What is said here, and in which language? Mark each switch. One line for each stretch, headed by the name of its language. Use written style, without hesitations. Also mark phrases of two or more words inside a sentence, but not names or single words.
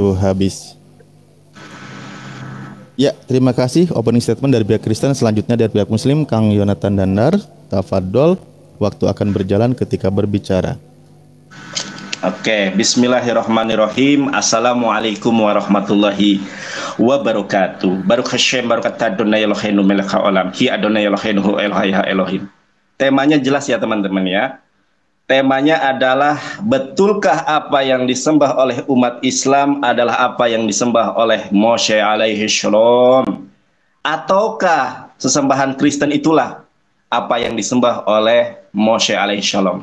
Indonesian: Waktu habis. Ya, terima kasih.
English: Opening statement
Indonesian: dari pihak Kristen. Selanjutnya dari pihak Muslim, Kang Yonatan Dandar. Tafadol. Waktu akan berjalan ketika berbicara. Oke, bismillahirrahmanirrahim.
Arabic: السلام عليكم ورحمة الله وبركاته.
Hebrew: ברוך השם, ברוכת אדוני אלוהינו מלך העולם. הי אדוני אלוהינו אלוהייך אלוהים.
Indonesian: Temanya jelas ya teman-teman ya. Temanya adalah, betulkah apa yang disembah oleh umat Islam adalah apa yang disembah oleh Moshe alaihi shalom? Ataukah sesembahan Kristen itulah apa yang disembah oleh Moshe alaihi shalom?